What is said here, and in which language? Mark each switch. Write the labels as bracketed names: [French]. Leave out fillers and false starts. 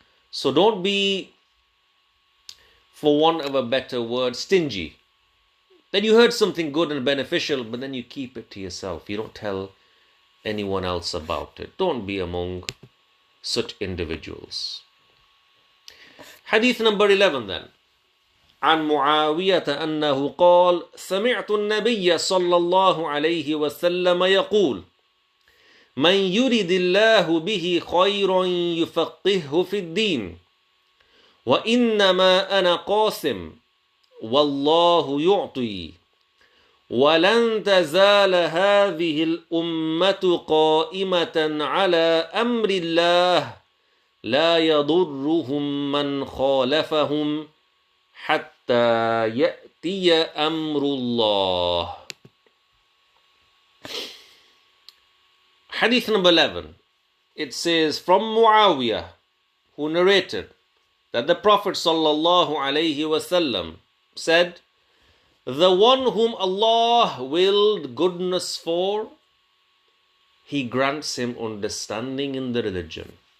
[English] So don't be, for want of a better word, stingy. Then you heard something good and beneficial, but then you keep it to yourself. You don't tell anyone else about it. Don't be among such individuals. Hadith number 11 then. [Arabic] عن معاوية أنه قال سمعت النبي صلى الله عليه وسلم يقول من يرد الله به خيرا يفقهه في الدين وإنما أنا قاسم والله يعطي ولن تزال هذه الأمة قائمة على أمر الله لا يضرهم من خالفهم حتى يأتي أمر الله. [English] Hadith number 11. It says from Muawiyah, who narrated that the Prophet sallallahu alaihi wasallam said, the one whom Allah willed goodness for, He grants him understanding in the religion.